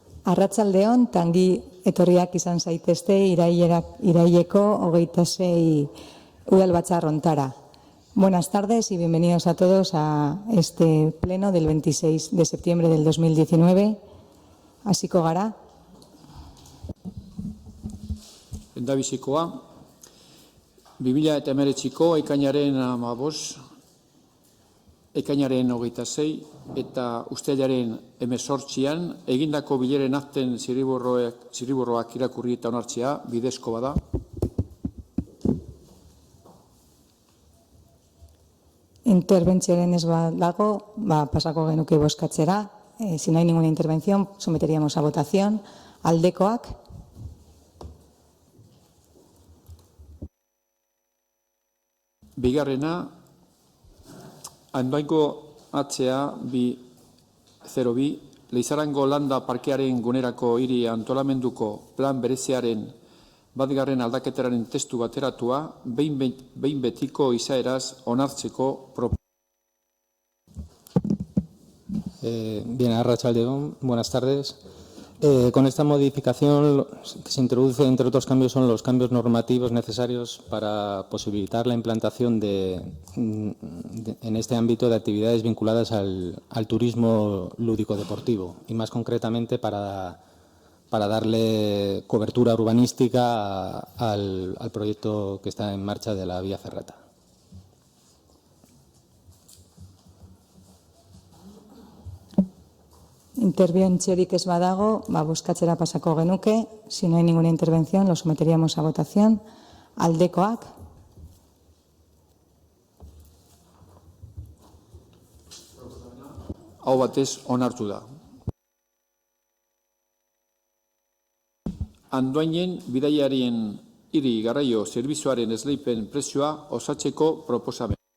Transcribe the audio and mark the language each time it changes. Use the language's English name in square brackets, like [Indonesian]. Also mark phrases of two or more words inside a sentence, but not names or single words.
[Basque] Arratsaldeon, tangi etorriak izan zaitezte iraileko 26 udalbatzar hontara. [Spanish] Buenas tardes y bienvenidos a todos a este pleno del 26 de septiembre del 2019. [Basque] Hasiko gara. Endabizikoa, 2019ko ekainaren 15, ekainaren 26 eta uztailaren 18an egindako bileren akten zirriborroak irakurri eta onartzea bidezko bada. Interbentzioaren ez badago, pasako genuke bozkatzera. [Spanish] Si no hay ninguna intervención, someteríamos a votación. [Basque] Aldekoak. Bigarrena, Andoaingo HA 202, Leizarango landa parkearen gunerako hiri antolamenduko plan bereziaren batgarren aldaketaren testu bateratua, behin betiko izaeraz onartzeko [Spanish] Bien, arratsaldeon, buenas tardes. Con esta modificación que se introduce, entre otros cambios, son los cambios normativos necesarios para posibilitar la implantación en este ámbito de actividades vinculadas al turismo lúdico-deportivo y, más concretamente, para darle cobertura urbanística al proyecto que está en marcha de la vía ferrata. [Basque] Interbentziorik ez badago, bozkatzera pasako genuke. [Spanish] Si no hay ninguna intervención, lo someteríamos a votación. [Basque] Aldekoak. Aho batez onartu da. Andoainen bidaiarien hiri garraio zerbitzuaren esleipen prezioa osatzeko proposamen.